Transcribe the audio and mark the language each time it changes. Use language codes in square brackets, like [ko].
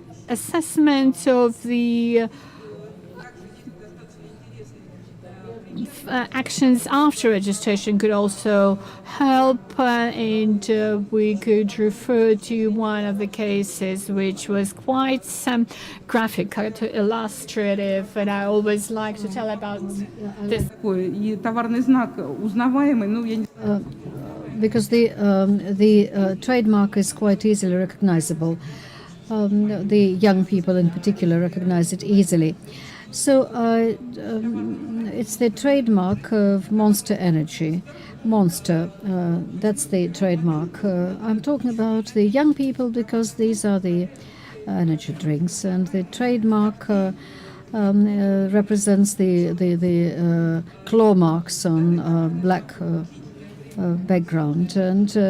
[en] assessment of the actions after registration could also help, and we could refer to one of the cases which was quite graphic, illustrative, and I always like to tell about this. [ru] И товарный знак узнаваемый, ну, я не знаю. [en] Because the trademark is quite easily recognizable. The young people in particular recognize it easily. So it's the trademark of Monster Energy. Monster, that's the trademark. I'm talking about the young people because these are the energy drinks, and the trademark represents the claw marks on black background, and